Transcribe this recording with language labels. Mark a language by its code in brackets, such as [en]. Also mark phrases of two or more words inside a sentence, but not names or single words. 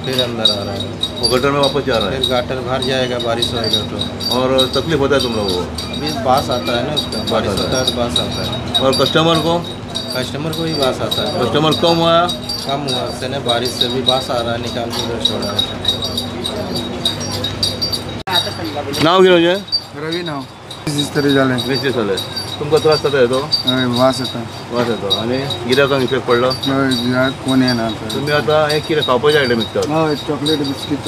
[hi] फिर अंदर आ रहा है, वो गटर में वापस जा रहा है, फिर गाटर भर जाएगा बारिश होएगा तो। और तकलीफ होता है तुम लोगों को? अभी बास आता है ना उसका, बारिश होता है तो बास आता है। और कस्टमर को? कस्टमर को भी बास आता है। कस्टमर कम हुआ? कम हुआ से ना, बारिश से भी बास आ रहा है, निकाल के उधर छोड़ा है। [kok] नाव घेऊन जे रवी नाव 20 तरी झाले. 20 दीस जाले. तुमकां त्रास जाता येतो? वास येता. वास येतो आणि गिरायकांक इफेक्ट पडलो? कोण येना. तुम्ही आता एक कितें खावपाचे आयटम विकतात हय [en] chocolate biscuit